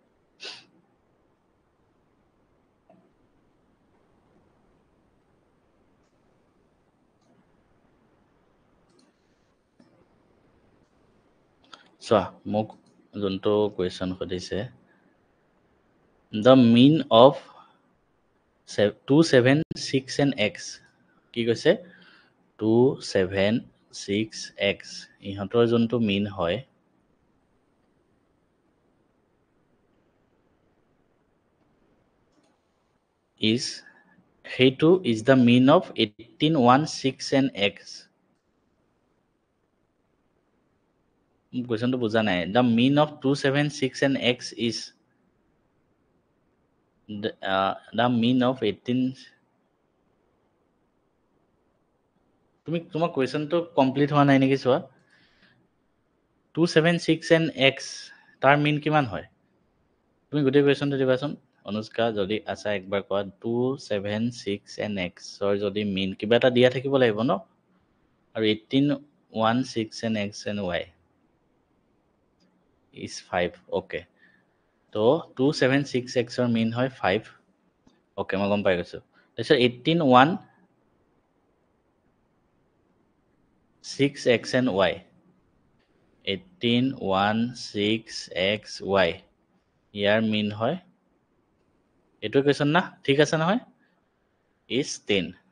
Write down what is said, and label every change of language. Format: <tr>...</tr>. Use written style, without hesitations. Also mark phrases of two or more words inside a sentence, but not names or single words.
<as>চোৱা মোক যোনটো কুৱেশ্যন সুধিছে</as> <en>the mean of 2, 7, 6 and x</en> <as>কি কৈছে 2, 7, 6, x ইহঁতৰ যোনটো mean হয়</as> <en>is সেইটো is the mean of 18, 1, 6 and x</en> <as>কুৱেশ্যনটো বুজা নাই</as> <en>the mean of 2, 7, 6 and x is the mean of 18</en> <as>তুমি তোমাৰ কুৱেশ্যনটো কমপ্লিট হোৱা নাই নেকি চোৱা</as> <en>2, 7, 6 and x</en> <as>তাৰ mean কিমান হয় তুমি গোটেই কুৱেশ্যনটো দিবাচোন অনুষ্কা যদি আছা একবাৰ কোৱা</as> <en>2, 7, 6 and x</en> <as>ৰ যদি mean কিবা এটা দিয়া থাকিব লাগিব ন আৰু</as> <en>18, 1, 6 and x and y is 5 okay</en> <as>তো 2, 7, 6, x ৰ mean হয় 5 okay মই গম পাই গৈছো তাৰপিছত 18, 1, 6,</as> <en>x and y</en> <as>18, 1, 6, x, y ইয়াৰ mean হয় এইটো কুৱেশ্যন না ঠিক আছে নহয়</as> <en>is 10</en>